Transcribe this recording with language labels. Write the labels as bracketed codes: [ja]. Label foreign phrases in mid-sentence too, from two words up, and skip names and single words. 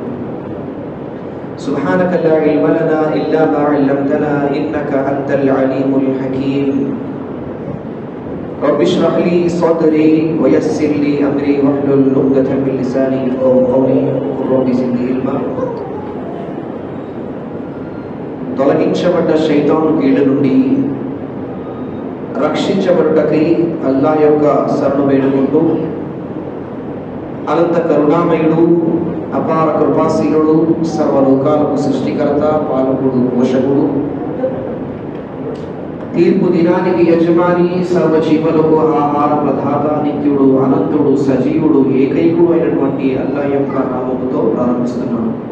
[ar] سبحانك لا علم لنا إلا ما علمتنا إنك أنت العليم الحكيم. رب اشرح لي صدري ويسر لي أمري واحلل عقدة من لساني يفقهوا قولي قل رب زدني علما. [te] తొలగించబడ్డ శైతాను కీళ్ళ నుండి రక్షించబడుటకై అల్లాహ్ యొక్క శరణు వేడుకుంటూ, అనంత కరుణామయుడు, అపార కృపాశీలుడు, సర్వలోకాలకు సృష్టికర్త, పాలకుడు, పోషకుడు, తీర్పు దినానికి యజమాని, సర్వజీవులకు ఆహార ప్రదాత, నిత్యుడు, అనంతుడు, సజీవుడు, ఏకైకుడు అయినటువంటి అల్లాహ్ యొక్క నామముతో ప్రారంభిస్తున్నాను.